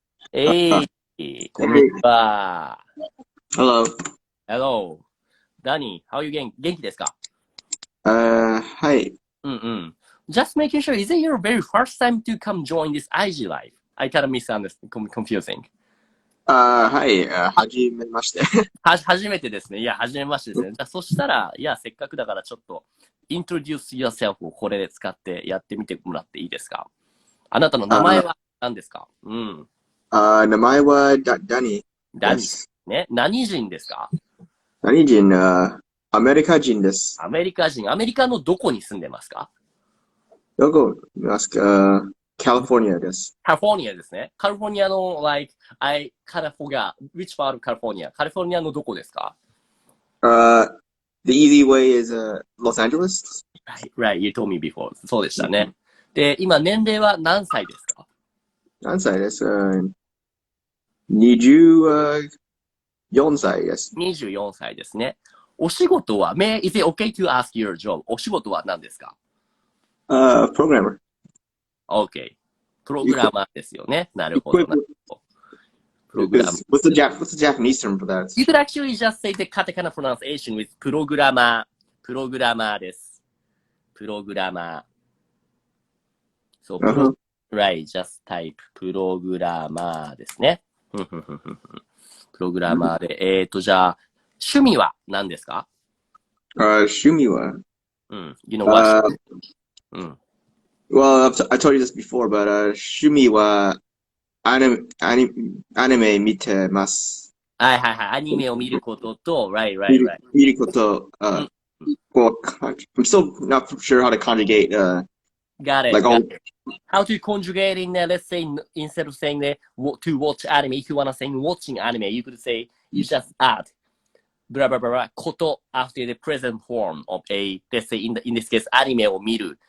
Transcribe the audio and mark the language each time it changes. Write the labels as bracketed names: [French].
[English] Hey, konnichiwa. Hello. Danny, how are you getting? [Japanese] 元気ですか? はい。 [English] Just making sure, is it your very first time to come join this IG Live? I kind of misunderstood, confusing. [Japanese] はい。はじめまして。初めてですね。いや、初めましてですね。じゃあ、そしたら、せっかくだからちょっと、 [English] introduce yourself [Japanese] をこれで使ってやってみてもらっていいですか？あなたの名前は何ですか？うん。名前はダニダニです。ね。何人ですか？何人、アメリカ人です。アメリカ人。アメリカのどこに住んでますか？どこいますか？カリフォルニアです。カリフォルニアですね。 [English] カリフォルニアの、I kind of forgot which part of California? [Japanese] カリフォルニアのどこですか？ [English] The easy way is, Los Angeles? Right, you told me before. [Japanese] そうでしたね。で、今、年齢は何歳ですか？何歳です。24歳です。 24歳ですね。 [English] お仕事は、is it okay to ask your job? [Japanese] お仕事は何ですか？ [English] Programmer. OK。 [Japanese] プログラマーですよね。なるほど。プログラマー。 [English] What's the Japanese term for that? You could actually just say the katakana pronunciation with プログラマー。 [Japanese] プログラマーです。プログラマー。 [English] そう、right, just type [Japanese] プログラマーですね。プログラマーで、じゃあ、趣味は何ですか？趣味は、 [English] you know what? Well, I told you this before, but [Japanese] 趣味はアニメ見てます。はいはいはい。アニメを見ることと、right. [English] 見ること、well, I'm still not sure how to conjugate, Got it. like Got all, it. How to conjugate in, let's say, instead of saying to watch anime, if you want to say watching anime, you could say, you just add, blah, blah, blah, blah, こと after the present form of a, let's say, in this case, アニメを見る.